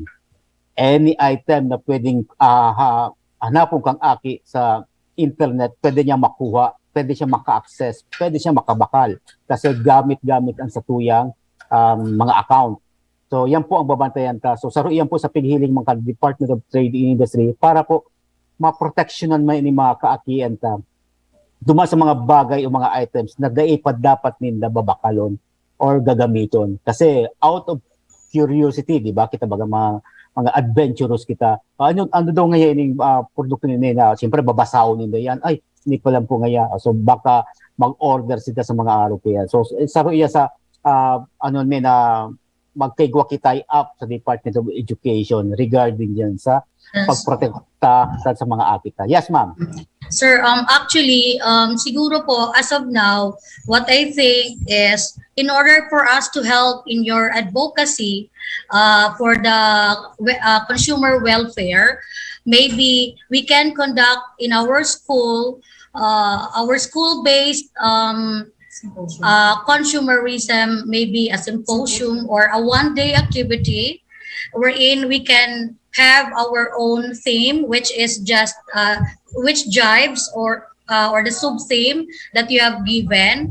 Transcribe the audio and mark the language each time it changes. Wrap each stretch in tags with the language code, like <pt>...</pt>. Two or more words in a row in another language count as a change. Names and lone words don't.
<en>Any item</en> <bik>na pwedeng hanapon kang aki sa internet, pwede niya makuha, pwede siya maka-access, pwede siya makabakal kasi gamit-gamit ang satuyang mga account. So yan po ang babantayan ta. So saro yan po sa pighiling mga Department of Trade and Industry para po maproteksyonan man ini mga kaakian ta duma sa mga bagay o mga items na dapat ninda babakalon or gagamiton.</bik> <en>Kasi out of curiosity,</en> <tl>di ba?</tl> <bik>Kita baga mga adventurous kita. Ano daw ngayon yung produkto nila na siyempre babasawon nila yan.</bik> <tl>Ay, hindi pa lang po ngayon. So baka mag-order sila sa mga araw kaya.</tl> <bik>So saro iya sa na magkaigwa kitay up sa Department of Education regarding yan sa pagprotekta sa mga akita.</bik> <en>Yes, ma'am. Sir, actually,</en> <tl>siguro po,</tl> <en>as of now, what I think is, in order for us to help in your advocacy for the consumer welfare, maybe we can conduct in our school-based consumerism, maybe a symposium or a one-day activity wherein we can have our own theme, which is just which jives or or the sub-theme that you have given.</en>